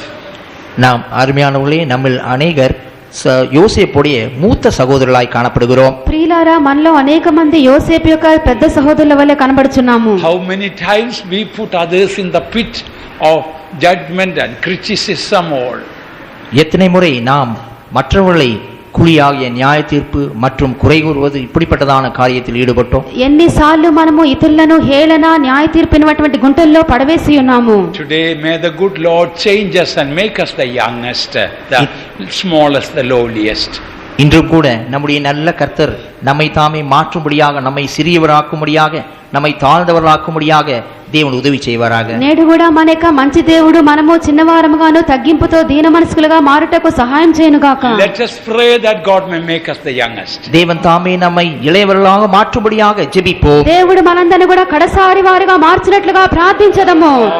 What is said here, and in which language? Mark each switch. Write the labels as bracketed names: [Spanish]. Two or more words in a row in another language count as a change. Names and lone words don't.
[Tamil] நாம் அருமையானவர்களே, நம்மில் அநேகர் யோசேப்புடைய மூத்த சகோதரர்களாய் காணப்படுகிறோம். [Telugu] ప్రియులారా, మనలో అనేక మంది యోసేపు యొక్క పెద్ద సహోదరుల వలె కనబడుచున్నాము. [English] How many times we put others in the pit of judgment and criticism all. [Tamil] எத்தனை முறை நாம் மற்றவர்களை குழியாகிய நியாய தீர்ப்பு மற்றும் குறை கூறுவது இப்படிப்பட்டதான காரியத்தில் ஈடுபட்டோம். [Telugu] ఎన్నిసార్లు మనము ఇతరులను హేళన న్యాయ తీర్పినటువంటి గుంటల్లో పడవేసి ఉన్నాము. [English] Today may the good Lord change us and make us the youngest, the smallest, the lowliest. [Tamil] இன்றும் கூட நம்முடைய நல்ல கர்த்தர் நம்மை தாமே மாற்றும்படியாக, நம்மை சிறியவராக்கும்படியாக, நம்மை தாழ்ந்தவர்களாக்கும்படியாக தேவன் உதவி செய்வாராக. [Telugu] నేడు కూడా మన యొక్క మంచి దేవుడు మనము చిన్నవారముగాను తగ్గింపుతో దీన మనస్కులుగా మారుటకు సహాయం చేయను గాక. [English] Let us pray that God may make us the youngest. [Tamil] தேவன் தாமே நம்மை இளையவர்களாக மாற்றும்படியாக ஜெபிப்போம். [Telugu] దేవుడు మనందరిని కూడా కడసారి వారుగా మార్చినట్లుగా ప్రార్థించదము.